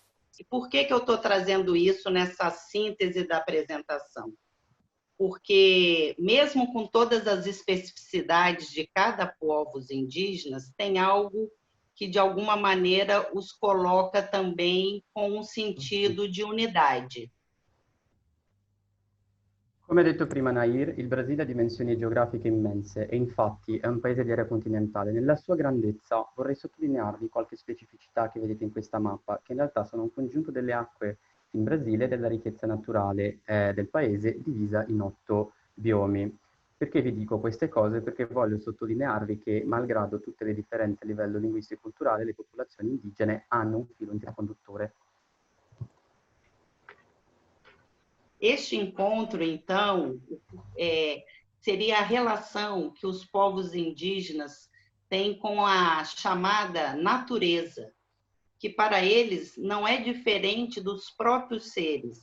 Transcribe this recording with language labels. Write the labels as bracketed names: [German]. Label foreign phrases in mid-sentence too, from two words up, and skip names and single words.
[Portuguese] E por que eu estou trazendo isso nessa síntese da apresentação? Porque, mesmo com todas as especificidades de cada povo indígenas, tem algo que, de alguma maneira, os coloca também com um sentido de unidade. [Italian] Come detto prima Nair, il Brasile ha dimensioni geografiche immense e infatti è un paese di area continentale. Nella sua grandezza vorrei sottolinearvi qualche specificità che vedete in questa mappa, che in realtà sono un congiunto delle acque in Brasile e della ricchezza naturale del paese divisa in 8 biomi. Perché vi dico queste cose? Perché voglio sottolinearvi che, malgrado tutte le differenze a livello linguistico e culturale, le popolazioni indigene hanno un filo interconduttore. [Portuguese] Este encontro, então, seria a relação que os povos indígenas têm com a chamada natureza, que para eles não é diferente dos próprios seres.